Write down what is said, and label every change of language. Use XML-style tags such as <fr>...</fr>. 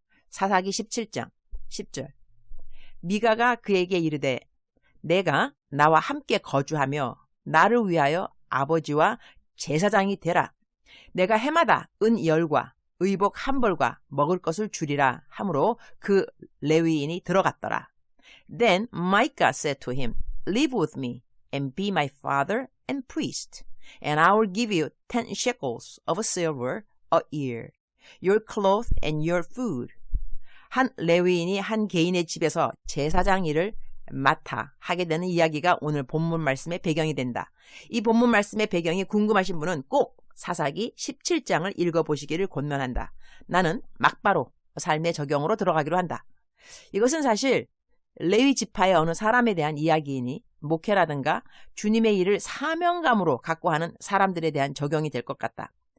<ko>사사기 17장 10절. 미가가 그에게 이르되 내가 나와 함께 거주하며 나를 위하여 아버지와 제사장이 되라. 내가 해마다 은 10과 의복 1벌과 먹을 것을 주리라 하므로 그 레위인이 들어갔더라.</ko> <en>Then Micah said to him, Live with me and be my father and priest, and I will give you 10 shekels of silver a year, your clothes and your food.</en> <ko>한 레위인이 한 개인의 집에서 제사장 일을 맡아 하게 되는 이야기가 오늘 본문 말씀의 배경이 된다. 이 본문 말씀의 배경이 궁금하신 분은 꼭 사사기 17장을 읽어보시기를 권면한다. 나는 막바로 삶의 적용으로 들어가기로 한다. 이것은 사실 레위 지파의 어느 사람에 대한 이야기이니 목회라든가 주님의 일을 사명감으로 갖고 하는 사람들에 대한 적용이 될 것 같다.</ko>